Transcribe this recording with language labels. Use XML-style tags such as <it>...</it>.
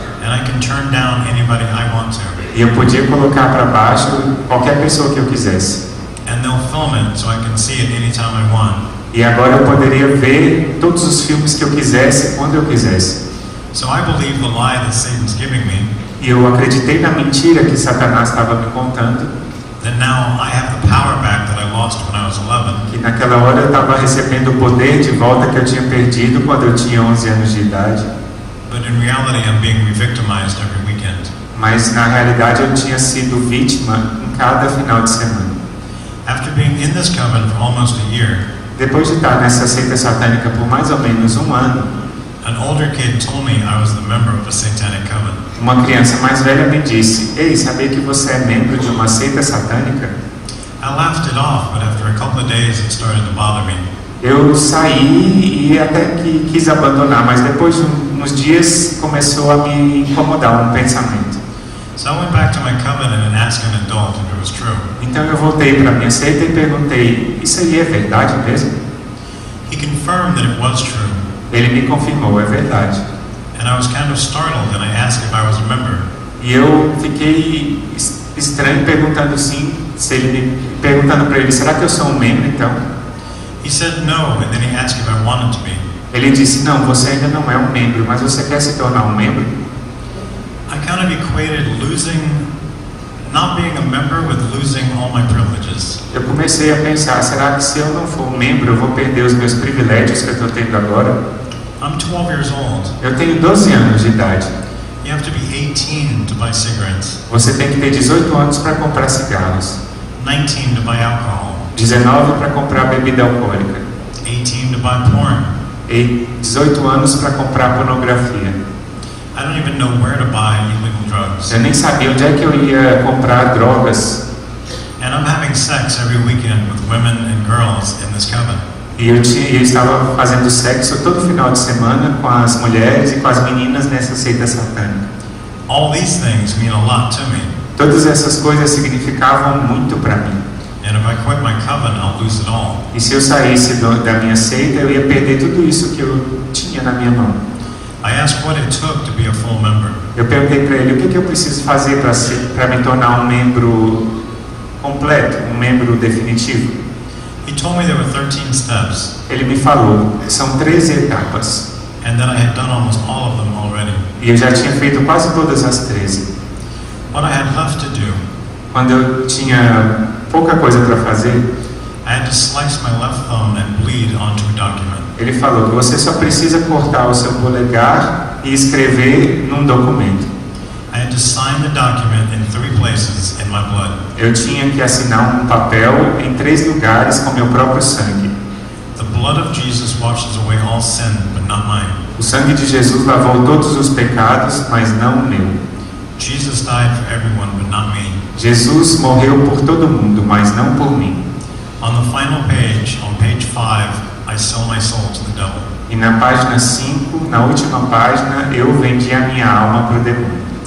<en>And I can turn down anybody I want to.</en> <pt>E eu podia colocar para baixo qualquer pessoa que eu quisesse.</pt> <en>and they'll film it so I can see it anytime I want.</en> <pt>E agora eu poderia ver todos os filmes que eu quisesse, quando eu quisesse.</pt> <en>So I believe the lie that Satan's giving me,</en> <pt>E eu acreditei na mentira que Satanás estava me contando,</pt> <en>that now I have the power back that I lost when I was 11.</en> <pt>que naquela hora eu estava recebendo o poder de volta que eu tinha perdido quando eu tinha 11 anos de idade.</pt> <en>But in reality, I'm being re-victimized every weekend.</en> <pt>Mas na realidade eu tinha sido vítima em cada final de semana.</pt> <en>After being in this coven for almost a year,</en> <pt>Depois de estar nessa seita satânica por mais ou menos um ano,</pt> <en>an older kid told me I was the member of a satanic coven.</en> <pt>uma criança mais velha me disse: "Ei, sabia que você é membro de uma seita satânica?"</pt> <en>I laughed it off, but after a couple of days, it started to bother me.</en> <pt>Eu saí e até que quis abandonar, mas depois de uns dias começou a me incomodar um pensamento.</pt> <en>So I went back to my coven and asked an adult if it was true.</en> <pt>Então eu voltei para minha seita e perguntei: "Isso aí é verdade mesmo?"</pt> <en>He confirmed that it was true,</en> <pt>Ele me confirmou: "É verdade."</pt> <en>and I was kind of startled, and I asked if I was a member.</en> <pt>E eu fiquei estranho perguntando perguntando para ele: "Será que eu sou um membro então?"</pt> <en>He said no, and then he asked if I wanted to be.</en> <pt>Ele disse: "Não, você ainda não é um membro, mas você quer se tornar um membro?"</pt> <en>I kind of equated not being a member with losing all my privileges.</en> <pt>Eu comecei a pensar: será que se eu não for um membro eu vou perder os meus privilégios que eu estou tendo agora?</pt> <en>I'm 12 years old.</en> <pt>Eu tenho 12 anos de idade.</pt> <en>You have to be 18 to buy cigarettes,</en> <pt>Você tem que ter 18 anos para comprar cigarros,</pt> <en>19 to buy alcohol,</en> <pt>19 para comprar bebida alcoólica</pt> <en>18 to buy porn.</en> <pt>e 18 anos para comprar pornografia.</pt> <en>I don't even know where to buy illegal drugs.</en> <pt>Eu nem sabia onde é que eu ia comprar drogas.</pt> <en>And I'm having sex every weekend with women and girls in this coven.</en> <pt>E eu estava fazendo sexo todo final de semana com as mulheres e com as meninas nessa seita satânica.</pt> <en>All these things mean a lot to me.</en> <pt>Todas essas coisas significavam muito para mim.</pt> <en>And if I quit my coven, I'll lose it all.</en> <pt>E se eu saísse da minha seita, eu ia perder tudo isso que eu tinha na minha mão.</pt> <en>I asked what it took to be a full member.</en> <pt>Eu perguntei para ele: o que eu preciso fazer para me tornar um membro completo, um membro definitivo?</pt> <en>He told me there were 13 steps,</en> <pt>Ele me falou: são 13 etapas.</pt> <en>and that I had done almost all of them already.</en> <pt>E eu já tinha feito quase todas as 13.</pt> <en>What I had left to do,</en> <pt>Quando eu tinha pouca coisa para fazer,</pt> <en>I had to slice my left thumb and bleed onto a document.</en> <pt>ele falou que você só precisa cortar o seu polegar e escrever num documento.</pt> <en>I had to sign the document in 3 places in my blood.</en> <pt>Eu tinha que assinar um papel em 3 lugares com meu próprio sangue.</pt> <en>The blood of Jesus washes away all sin, but not mine.</en> <pt>O sangue de Jesus lavou todos os pecados, mas não o meu.</pt> <en>Jesus died for everyone, but not me.</en> <pt>Jesus morreu por todo mundo, mas não por mim.</pt> <en>On the final page, on page 5, I sell my soul to the devil.</en> <pt>E na página 5, na última página, eu vendi a minha alma para o demônio.</pt>